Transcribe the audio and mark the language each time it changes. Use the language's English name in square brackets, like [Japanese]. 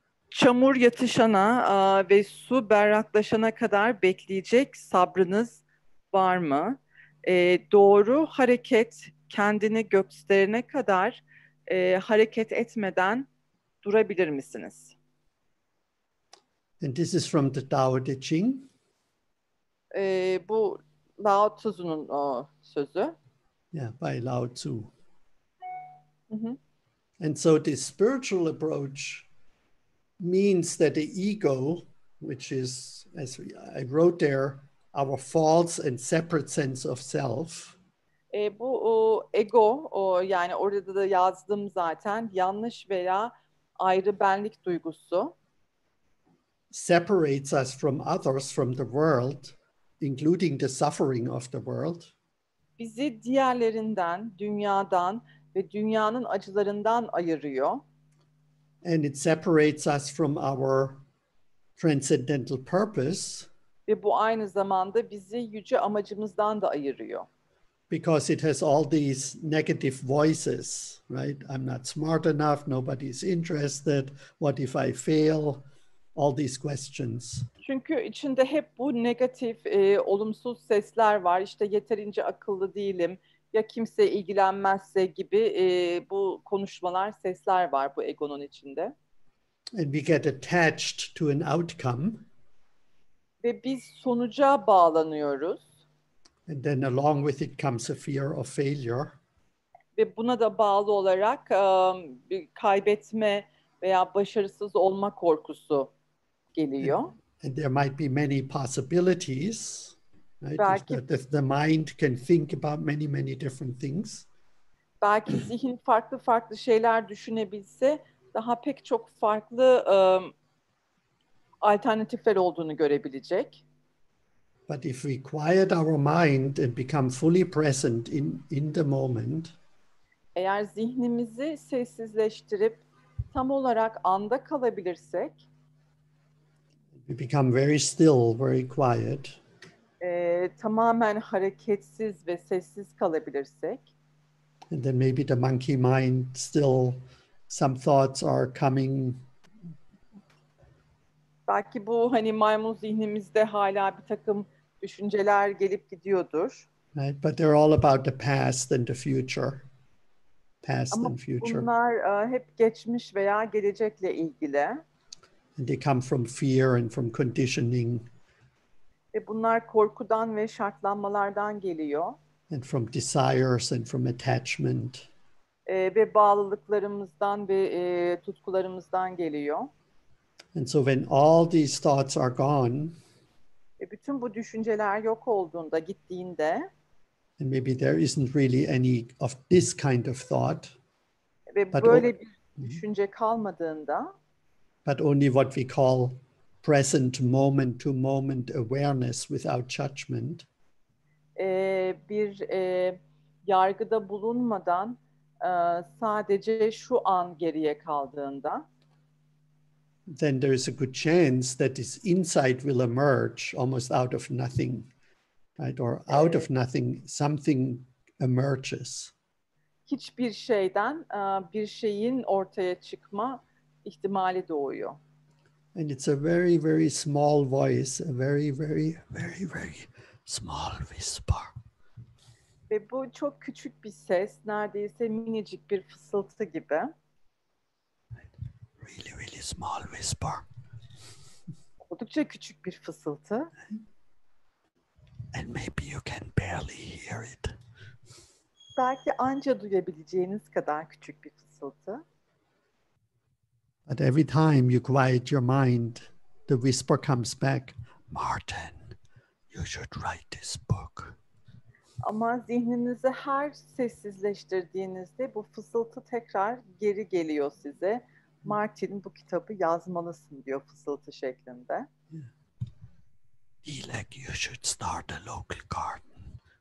[Turkish] Çamur yatışana ve su berraklaşana kadar bekleyecek sabrınız var mı? Doğru hareket kendini gösterene kadar hareket etmeden durabilir misiniz? [English] And this is from the Tao Te Ching. [Turkish] Bu Lao Tzu'nun sözü. [English] Yeah, by Lao Tzu. Hı. And so the spiritual approach means that the ego, which is, as I wrote there, our false and separate sense of self. [Turkish] Bu ego, yani orada da yazdım zaten, yanlış veya ayrı benlik duygusu. [English] Separates us from others, from the world, including the suffering of the world. [Turkish] Bizi diğerlerinden, dünyadan ve dünyanın acılarından ayırıyor. [English] And it separates us from our transcendental purpose. [Turkish] Ve bu aynı zamanda bizi yüce amacımızdan da ayırıyor. [English] Because it has all these negative voices, right? I'm not smart enough, nobody's interested, what if I fail? All these questions. [Turkish] Çünkü içinde hep bu negatif, olumsuz sesler var. İşte yeterince akıllı değilim, ya kimse ilgilenmezse gibi bu konuşmalar, sesler var bu egonun içinde. [English] And we get attached to an outcome. [Turkish] Ve biz sonuca bağlanıyoruz. [English] And then along with it comes a fear of failure. [Turkish] Ve buna da bağlı olarak bir kaybetme veya başarısız olma korkusu geliyor. [English] And there might be many possibilities, right? [Turkish] Belki, [English] If the mind can think about many, many different things. [Turkish] belki zihin farklı farklı şeyler düşünebilse daha pek çok farklı alternatifler olduğunu görebilecek. [English] But if we quiet our mind and become fully present in the moment, [Turkish] Eğer zihnimizi sessizleştirip tam olarak anda kalabilirsek, [English] we become very still, very quiet, [Turkish] tamamen hareketsiz ve sessiz kalabilirsek, [English] and then maybe the monkey mind still, some thoughts are coming. [Turkish] belki bu hani maymun zihnimizde hala bir takım düşünceler gelip gidiyordur. [English] Right? But they're all about the past and the future. Past [Turkish] Ama [English] and future. [Turkish] bunlar hep geçmiş veya gelecekle ilgili. [English] And they come from fear and from conditioning [Turkish] Ve bunlar korkudan ve şartlanmalardan geliyor. [English] and from desires and from attachment. [Turkish] Ve bağlılıklarımızdan ve tutkularımızdan geliyor. [English] And so when all these thoughts are gone, [Turkish] Ve bütün bu düşünceler yok olduğunda, gittiğinde [English] and maybe there isn't really any of this kind of thought, [Turkish] ve [English] But [Turkish] böyle bir düşünce kalmadığında, [English] but only what we call present moment to moment awareness without judgment, [Turkish] bir yargıda bulunmadan sadece şu an geriye kaldığında, [English] then there is a good chance that this insight will emerge almost out of nothing, right? Or out of nothing, something emerges. [Turkish] hiçbir şeyden bir şeyin ortaya çıkma ihtimali doğuyor. [English] And it's a very, very small voice, a very, very, very, very small whisper. [Turkish] Ve bu çok küçük bir ses, neredeyse minicik bir fısıltı gibi. [English] Really, really small whisper. [Turkish] Oldukça küçük bir fısıltı. [English] And maybe you can barely hear it. [Turkish] Belki anca duyabileceğiniz kadar küçük bir fısıltı. [English] But every time you quiet your mind, the whisper comes back, Martin, you should write this book. [Turkish] Ama zihninizi her sessizleştirdiğinizde bu fısıltı tekrar geri geliyor size. Martin, bu kitabı yazmalısın diyor fısıltı şeklinde. [English] Like you should start a local garden.